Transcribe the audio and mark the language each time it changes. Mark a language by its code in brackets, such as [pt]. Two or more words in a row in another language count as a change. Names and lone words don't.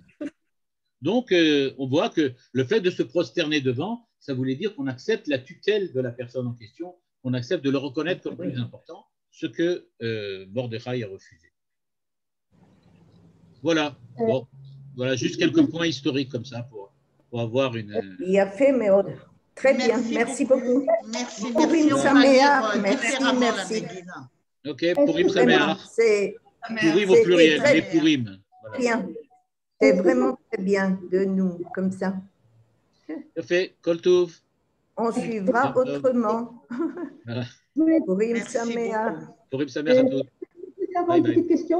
[fr] Donc, on voit que le fait de se prosterner devant, ça voulait dire qu'on accepte la tutelle de la personne en question, qu'on accepte de le reconnaître comme plus important, ce que Mordechai a refusé. Voilà. Bon, voilà juste quelques points historiques comme ça pour avoir une... Il a fait, mais très bien. Merci beaucoup. Merci. [he] פורים שמח. Merci. Ok, פורים שמח. [fr] Purim au pluriel, les Purim. Voilà. Bien. C'est vraiment très bien de nous, comme ça. Fait, [he] כל טוב. [fr] On suivra autrement. Voilà. [he] פורים שמח. פורים שמח [fr] à tous. Je peux avoir une petite question?